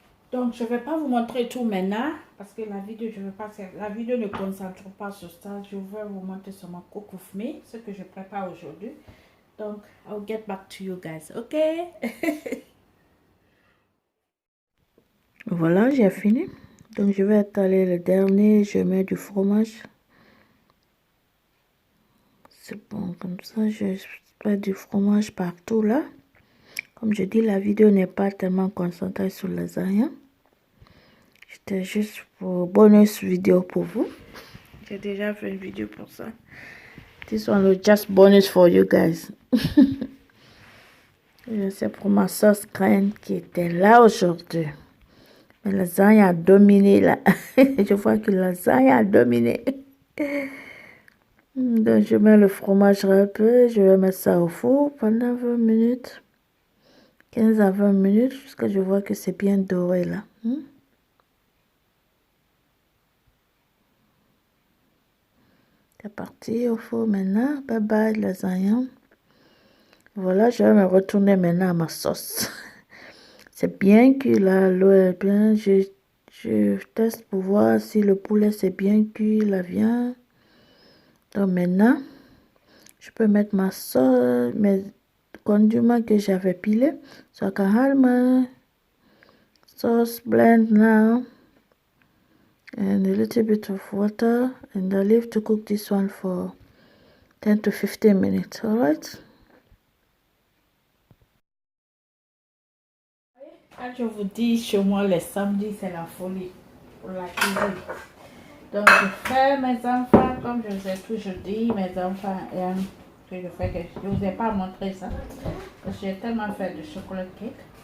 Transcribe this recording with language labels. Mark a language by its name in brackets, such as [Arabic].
[French] Donc, je ne vais pas vous montrer tout maintenant parce que la vidéo, la vidéo ne concentre pas sur ça. Je vais vous montrer sur ma cook with me, ce que je prépare aujourd'hui. [English] Donc, I'll get back to you guys, ok? [French] Voilà, j'ai fini. Donc, je vais étaler le dernier. Je mets du fromage. C'est bon, comme ça, je mets du fromage partout là. Comme je dis, la vidéo n'est pas tellement concentrée sur la lasagne. C'était juste pour bonus vidéo pour vous. J'ai déjà fait une vidéo pour ça. [English] This one was just bonus for you guys. [French] C'est pour ma sauce graine qui était là aujourd'hui. Mais la lasagne a dominé là. Je vois que la lasagne a dominé. Donc je mets le fromage râpé. Je vais mettre ça au four pendant 20 minutes. 15 à 20 minutes jusqu'à ce que je vois que c'est bien doré là. C'est parti au four maintenant. Bye bye lasagne. Voilà, je vais me retourner maintenant à ma sauce. C'est bien cuit là, l'eau est bien. Je teste pour voir si le poulet c'est bien cuit, la viande. Donc maintenant, je peux mettre ma sauce, mes condiments que j'avais pilés. [English] So I can add my sauce blend now. And a little bit of water. And I leave to cook this one for 10 to 15 minutes. Alright? [French] Quand je vous dis chez moi les samedis, c'est la folie pour la cuisine. Donc je fais mes enfants, comme je vous ai toujours dit, mes enfants aiment que je fais que je ne vous ai pas montré ça. Parce que j'ai tellement fait de chocolat cake.